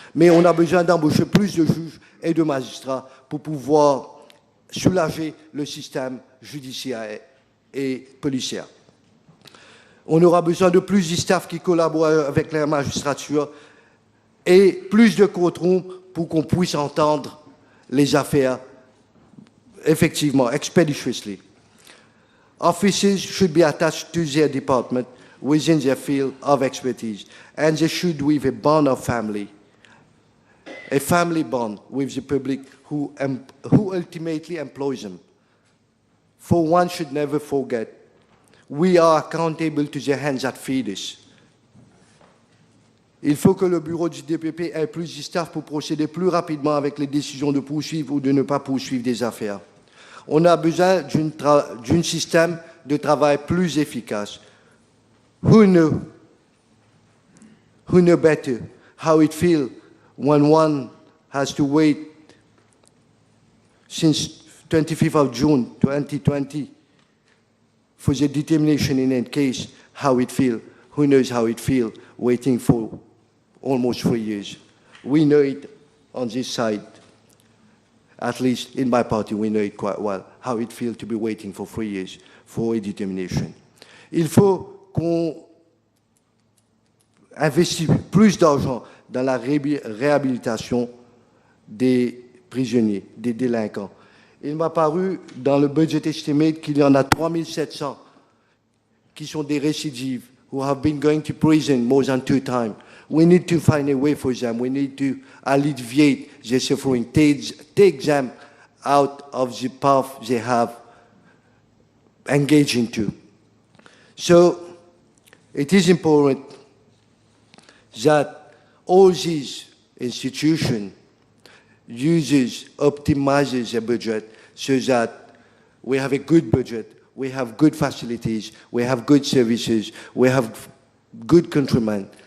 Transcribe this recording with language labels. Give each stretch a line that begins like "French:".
French: Mais on a besoin d'embaucher plus de juges et de magistrats pour pouvoir soulager le système judiciaire et policier. On aura besoin de plus de staff qui collaborent avec la magistrature et plus de courtrooms pour qu'on puisse entendre les affaires effectivement, expeditiously.
English: Officers should be attached to their department within their field of expertise, and they should with a bond of family, a family bond with the public who ultimately employs them. For one should never forget, we are accountable to the hands that feed us.
French: Il faut que le bureau du DPP ait plus de staff pour procéder plus rapidement avec les décisions de poursuivre ou de ne pas poursuivre des affaires. On a besoin d'un système de travail plus efficace.
English: Who know better how it feels when one has to wait since 25th of June 2020 for the determination in any case, how it feels. Who knows how it feels waiting for almost 3 years. We know it on this side, at least in my party, we know it quite well, how it feels to be waiting for 3 years for a determination.
French: Il faut qu'on investisse plus d'argent dans la réhabilitation des prisonniers, des délinquants. Il m'a paru dans le budget estimate qu'il y en a 3700 qui sont des récidives,
English: who have been going to prison more than 2 times. We need to find a way for them. We need to alleviate their suffering, take them out of the path they have engaged into. So it is important that all these institutions optimizes their budget so that we have a good budget, we have good facilities, we have good services, we have good countrymen.